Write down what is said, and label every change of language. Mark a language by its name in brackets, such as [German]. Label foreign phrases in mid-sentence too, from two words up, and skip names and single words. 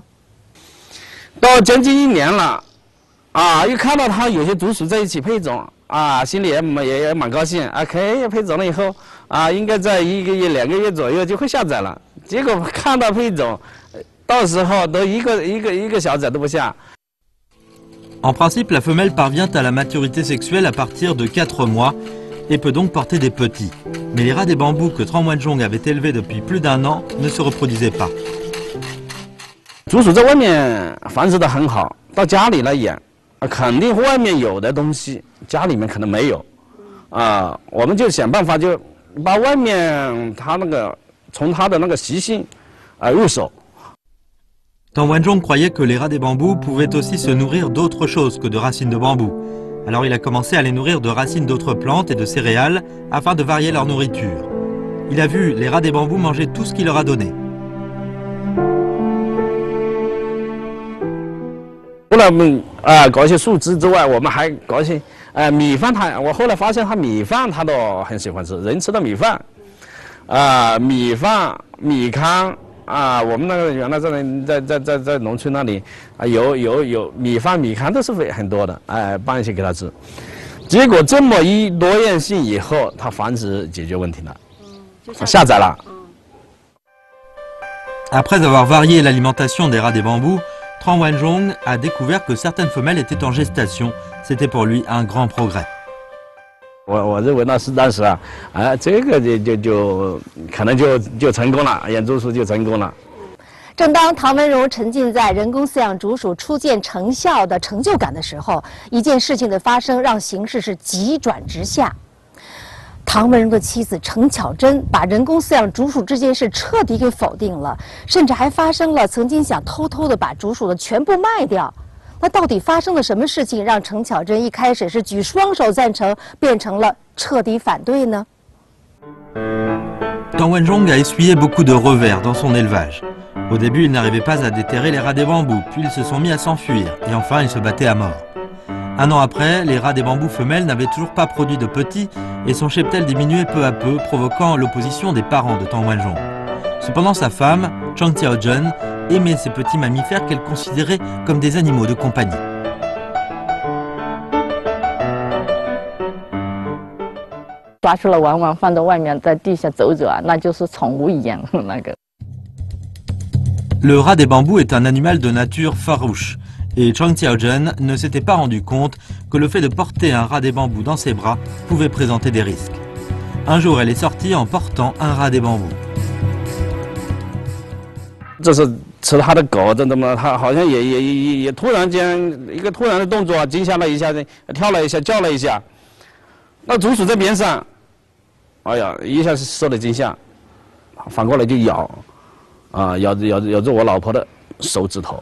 [Chinese] 到将近1年了，又看到它有些竹鼠在一起配种。心里也蛮高兴可以配种了以后应该在1个月、2个月左右就会下崽了。结果看到配种，到时候都一个小崽都不下。 [French] En principe, la femelle parvient à la maturité sexuelle à partir de 4 mois et peut donc porter des petits. Mais les rats des bambous que Tran Wanzhong avait élevés depuis plus d'1 an ne se reproduisaient pas. [Chinese] 竹鼠在外面繁殖得很好，到家里来养。肯定外面有的东西，家里面可能没有，我们就想办法，就把外面它那个从它的那个习性入手。 [French] Tran Wanzhong croyait que les rats des bambous pouvaient aussi se nourrir d'autre chose que de racines de bambou. Alors il a commencé à les nourrir de racines d'autres plantes et de céréales afin de varier leur nourriture. Il a vu les rats des bambous manger tout ce qu'il leur a donné. [Chinese] 除了搞一些树枝之外，我们还搞一些米饭。我后来发现米饭它都很喜欢吃，人吃的米饭，米饭、米糠我们那个原来在农村那里有米饭、米糠都是很多的，拌一些给它吃。结果这么一多样性以后，它繁殖解决问题了，下崽了。 [French] Après avoir varié l'alimentation des rats des bambous, Tran Wanzhong a découvert que certaines femelles étaient en gestation. C'était pour lui un grand progrès. [Chinese] 我认为那是当时这个就可能就成功了，养竹鼠就成功了。正当唐文荣沉浸在人工饲养竹鼠初见成效的成就感的时候，一件事情的发生让形势是急转直下。唐文荣的妻子程巧珍把人工饲养竹鼠这件事彻底给否定了，甚至还发生了曾经想偷偷的把竹鼠的全部卖掉。那到底发生了什么事情，让程巧珍一开始是举双手赞成，变成了彻底反对呢？ [French] Tran Wanzhong a essuyé beaucoup de revers dans son élevage. Au début, il n'arrivait pas à déterrer les rats des bambous, puis ils se sont mis à s'enfuir, et enfin ils se battaient à mort. 1 an après, les rats des bambous femelles n'avaient toujours pas produit de petits et son cheptel diminuait peu à peu, provoquant l'opposition des parents de Tran Wanzhong. Cependant, sa femme, Chang Xiaozhen, aimait ces petits mammifères qu'elle considérait comme des animaux de compagnie. [Chinese] 抓出了玩玩，放在外面，在地下走走那就是宠物一样那个。 [French] Le rat des bambous est un animal de nature farouche. Et Chang Xiaozhen ne s'était pas rendu compte que le fait de porter un rat des bambous dans ses bras pouvait présenter des risques. Un jour, elle est sortie en portant un rat des bambous. [Chinese] 这是吃它的狗，这怎么？它好像也突然间一个突然的动作，惊吓了一下，跳了一下，叫了一下。那竹鼠在边上，哎呀，一下是受了惊吓，反过来就咬，咬着我老婆的手指头。